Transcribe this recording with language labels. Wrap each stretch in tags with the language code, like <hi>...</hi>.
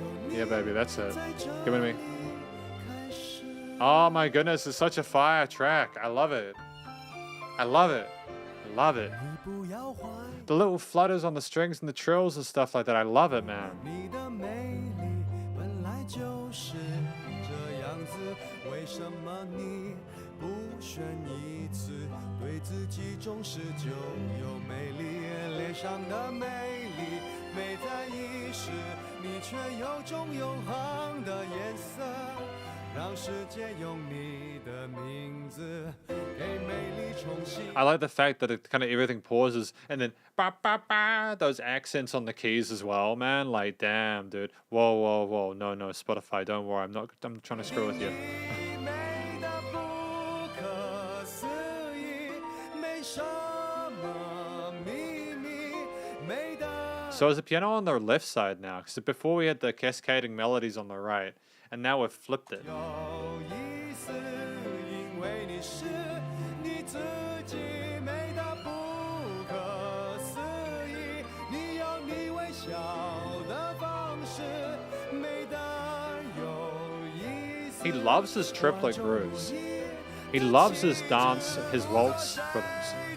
<en>Yeah, baby, that's it. Give it to me. Oh my goodness, it's such a fire track. I love it. I love it. I love it. The little flutters on the strings and the trills and stuff like that. I love it, man.</en> <zh>你的美丽本来就是这样子，为什么你不选一次？对自己重视就有魅力，脸上的美丽美在一时，你却有种永恒的颜色，让世界用你的名字给美丽重新。</zh> <en>I like the fact that it kind of everything pauses and then ba ba ba those accents on the keys as well, man. Like, damn, dude. Whoa, whoa, whoa. No, no, Spotify, don't worry. I'm trying to screw with you.</en> <zh>美得不可思议，没什么秘密，美得</zh> <en>So is the piano on the left side now? Because before we had the cascading melodies on the right, and now we've flipped it.</en> <zh>有意思，因为你是你自己，美得不可思议。你有你微笑的方式，美得有意思。</zh> <en>He loves his triplet grooves. He loves his dance, his waltz rhythms.</en>